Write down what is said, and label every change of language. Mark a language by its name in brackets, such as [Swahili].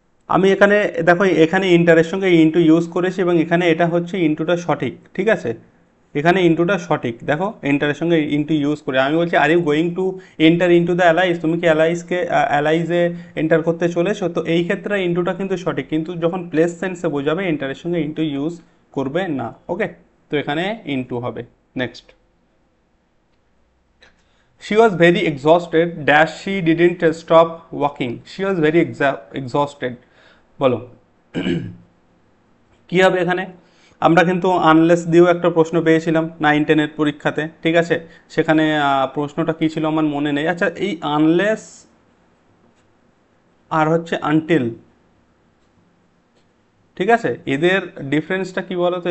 [Bangla] আমি এখানে দেখো, এখানে ইন্টারের সঙ্গে ইনটু ইউজ করেছি এবং এখানে এটা হচ্ছে ইনটুটা সঠিক, ঠিক আছে। এখানে ইনটুটা সঠিক, দেখো এন্টারের সঙ্গে ইনটু ইউজ করে আমি বলছি [English] আর you going to enter into the alleys, [Bangla] তুমি কি অ্যালাইজে এন্টার করতে চলেছো? তো এই ক্ষেত্রে ইনটুটা কিন্তু সঠিক, কিন্তু যখন প্লেস সেন্সে বোঝাবে এন্টারের সঙ্গে ইনটু ইউজ করবে না। ওকে, তো এখানে ইনটু হবে। [English] Next, she was very exhausted dash she didn't stop walking, she was very exhausted। [Bangla] বলো কি হবে এখানে? আমরা কিন্তু আনলেস দিয়েও একটা প্রশ্ন পেয়েছিলাম 9-10-এর পরীক্ষাতে, ঠিক আছে। সেখানে প্রশ্নটা কি ছিল আমার মনে নেই। আচ্ছা, এই আনলেস আর হচ্ছে আনটিল, ঠিক আছে, এদের ডিফারেন্সটা কি বলো তো?